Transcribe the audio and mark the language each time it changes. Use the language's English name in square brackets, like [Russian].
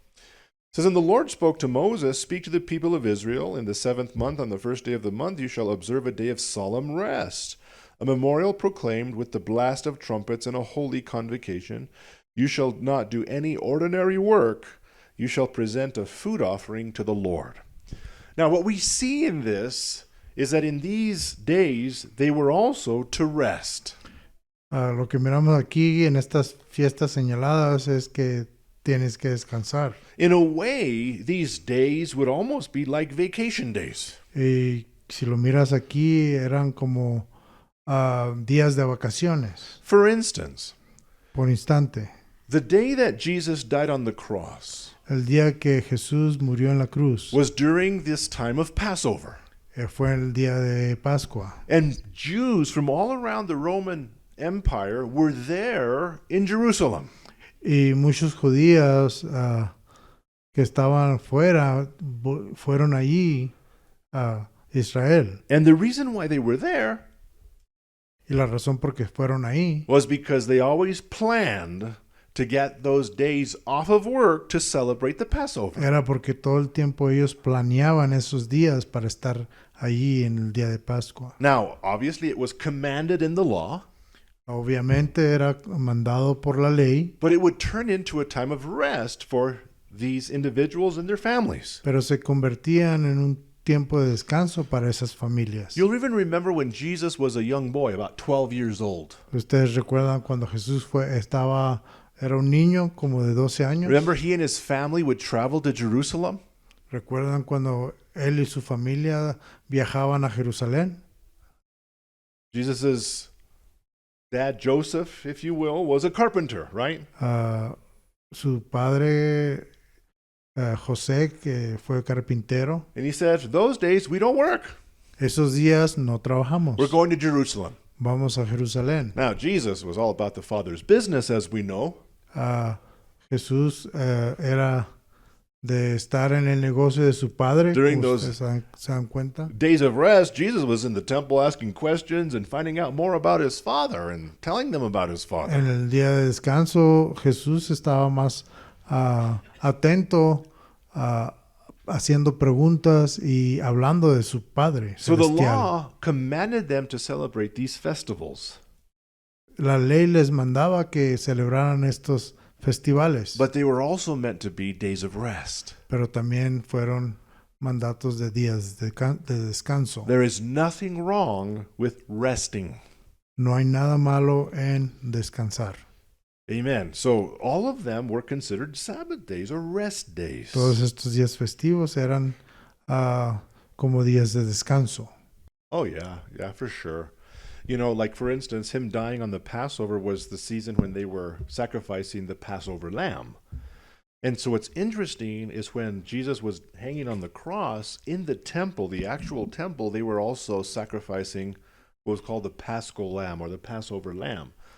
[English] It says, "And the Lord spoke to Moses, Speak to the people of Israel, in the 7th month, on the first day of the month, you shall observe a day of solemn rest, a memorial proclaimed with the blast of trumpets and a holy convocation. You shall not do any ordinary work. You shall present a food offering to the Lord." Now, what we see in this is that in these days, they were also to rest. [Spanish] Lo que miramos aquí en estas fiestas señaladas es que tienes que descansar. [English] In a way, these days would almost be like vacation days. [Spanish] Y si lo miras aquí, eran como días de vacaciones, [English] For instance, [Spanish] por instante. [English] the day that Jesus died on the cross [Spanish] El día que Jesús murió en la cruz [English] was during this time of Passover. [Spanish] fue el día de Pascua. [English] And Jews from all around the Roman Empire were there in Jerusalem. [Spanish] Y muchos judíos que estaban fuera fueron allí a Israel. [English] And the reason why they were there [Spanish] Y la razón por qué fueron ahí [English] was because they always planned to get those days off of work to celebrate the Passover. [Spanish] era porque todo el tiempo ellos planeaban esos días para estar allí en el día de Pascua. [English] Now, obviously, it was commanded in the law, [Spanish] Obviamente era mandado por la ley, [English] but it would turn into a time of rest for these individuals and their families. [Spanish] pero se convertían en un tiempo de descanso para esas familias. [English] You'll even remember when Jesus was a young boy, about 12 years old. [Spanish] Ustedes recuerdan cuando Jesús era un niño como de 12 años. [English] Remember, he and his family would travel to Jerusalem? [Spanish] ¿Recuerdan cuando él y su familia viajaban a Jerusalén? [English] Jesus' dad, Joseph, if you will, was a carpenter, right? [Spanish] Su padre José, que fue carpintero, [English] And he said, "Those days we don't work. [Spanish] esos días no trabajamos. [English] We're going to Jerusalem." [Spanish] Vamos a Jerusalén. [English] Now, Jesus was all about the Father's business, as we know. [Spanish] Jesús era de estar en el negocio de su padre. [English] During [Spanish] como [English] those- [Spanish] ustedes se dan cuenta. [English] Days of rest, Jesus was in the temple asking questions and finding out more about his Father and telling them about his Father. [Spanish] En el día de descanso, Jesús estaba más atento, haciendo preguntas y hablando de su Padre [English] So the [Spanish] celestial. [English] law commanded them to celebrate these festivals, [Spanish] La ley les mandaba que celebraran estos festivales, [English] but they were also meant to be days of rest. [Spanish] pero también fueron mandatos de días de descanso. [English] There is nothing wrong with resting. [Spanish] No hay nada malo en descansar. [English] Amen. So all of them were considered Sabbath days or rest days. Todos estos días festivos eran como días de descanso. Oh, yeah, for sure. You know, like for instance, him dying on the Passover was the season when they were sacrificing the Passover lamb. And so what's interesting is when Jesus was hanging on the cross in the temple, the actual temple, they were also sacrificing what was called the Paschal lamb or the Passover lamb.